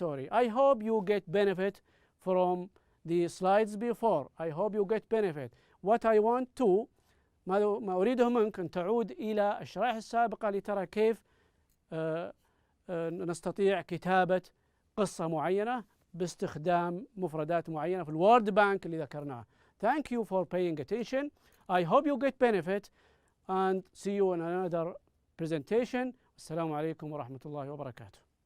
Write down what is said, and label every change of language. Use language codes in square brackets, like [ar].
[en] I hope you get benefit from the slides before. I hope you get benefit. What I want to [ar] ما أريده منك أن تعود إلى الشرائح السابقة لترى كيف نستطيع كتابة قصة معينة باستخدام مفردات معينة في الوورد بانك اللي ذكرناه. [en] Thank you for paying attention. I hope you get benefit and see you in another presentation. [ar] السلام عليكم ورحمة الله وبركاته.